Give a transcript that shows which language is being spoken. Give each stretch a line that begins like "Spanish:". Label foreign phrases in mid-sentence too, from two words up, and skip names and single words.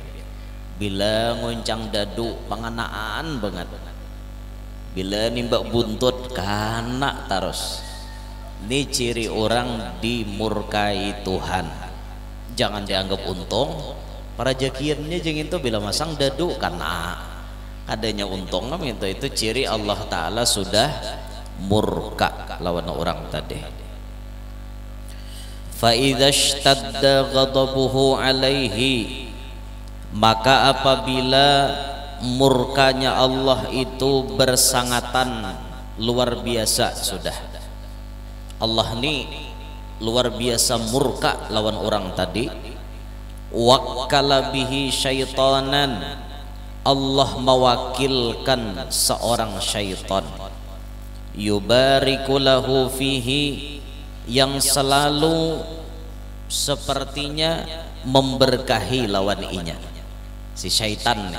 Banjar: Bila ngoncang dadu panganaan banget, bila nimbak buntut kana terus, Ini ciri orang dimurkai Tuhan. Jangan dianggap untung. Para jakiannya jangan itu bila masang dadu karena adanya untung itu ciri Allah Ta'ala sudah murka lawan orang tadi.
Arabic: Fa idza ishtadda ghadabuhu alaihi,
Banjar: maka apabila murkanya Allah itu bersangatan luar biasa sudah, Allah ini luar biasa murka lawan orang tadi.
Arabic: Wakkala bihi syaitanan,
Banjar: Allah mewakilkan seorang syaitan,
Arabic: yubariku lahu fihi,
Banjar: yang selalu sepertinya memberkahi lawan inya si syaitan nih.